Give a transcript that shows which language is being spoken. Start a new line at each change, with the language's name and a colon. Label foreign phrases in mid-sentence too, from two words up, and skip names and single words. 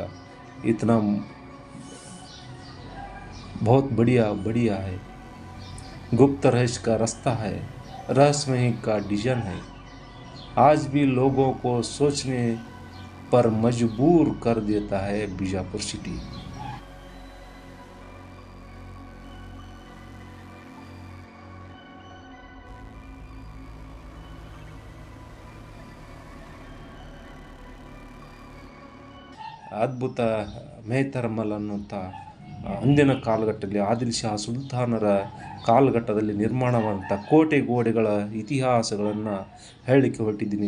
Hindi: इतना बहुत बढ़िया बढ़िया है। गुप्त रहस्य का रास्ता है, रहस्यमय का डिजाइन है। आज भी लोगों को सोचने पर मजबूर कर देता है बीजापुर सिटी।
Kannada: ಅದ್ಭುತ ಮೇಹತರ್ಮಲ್ ಅನ್ನುವಂಥ ಅಂದಿನ ಕಾಲಘಟ್ಟದಲ್ಲಿ ಆದಿಲ್ ಶಾ ಸುಲ್ತಾನರ ಕಾಲಘಟ್ಟದಲ್ಲಿ ನಿರ್ಮಾಣವಾದಂಥ ಕೋಟೆ ಗೋಡೆಗಳ ಇತಿಹಾಸಗಳನ್ನು ಹೇಳಲಿಕ್ಕೆ ಹೊರಟಿದ್ದೀನಿ.